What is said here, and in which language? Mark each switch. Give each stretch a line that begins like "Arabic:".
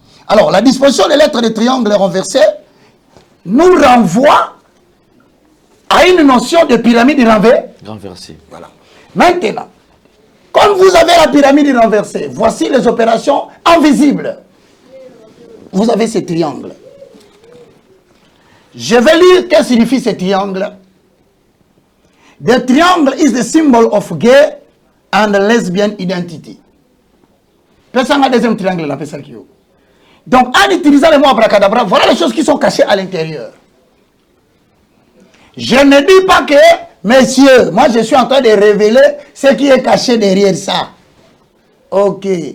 French: Alors, la disposition des lettres de triangle renversées nous renvoie à une notion de pyramide Renversée. Voilà. Maintenant, comme vous avez la pyramide renversée, voici les opérations invisibles. Vous avez ces triangles. Je vais lire qu'est-ce que signifie ces triangles.
English: The triangle is the symbol of gay and lesbian identity.
French: Personne n'a deuxième triangle là, personne qui. Donc, en utilisant le mot abracadabra, voilà les choses qui sont cachées à l'intérieur. Je ne dis pas que, messieurs, moi je suis en train de révéler ce qui est caché derrière ça. Ok.